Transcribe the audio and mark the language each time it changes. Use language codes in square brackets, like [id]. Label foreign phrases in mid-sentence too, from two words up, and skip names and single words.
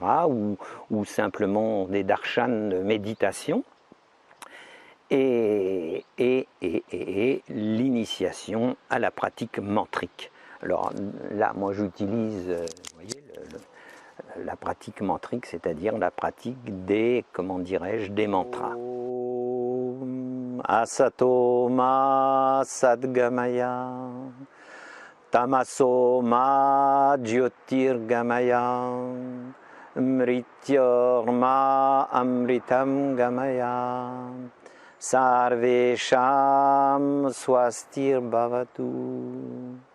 [fr] ou simplement des darshan de méditation. Et l'initiation à la pratique mantrique. Alors là, moi j'utilise, vous voyez, la pratique mantrique, c'est-à-dire la pratique des, comment dirais-je, des mantras. [sa] Om Asato Ma Sadgamaya Tamaso Ma Jyotirgamaya Mrityorma Amritam Gamaya Sarvesham Swastir Bhavatu